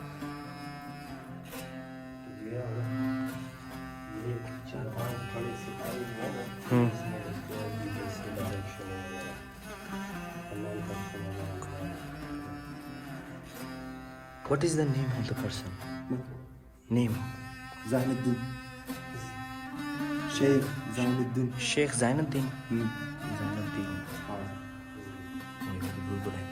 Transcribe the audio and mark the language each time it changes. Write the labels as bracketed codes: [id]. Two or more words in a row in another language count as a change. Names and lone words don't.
[en] What is the name of the person? Name? Zainuddin. Sheikh Zainuddin. Sheikh Zainuddin. Zainuddin. [hi] ये बिल्कुल है।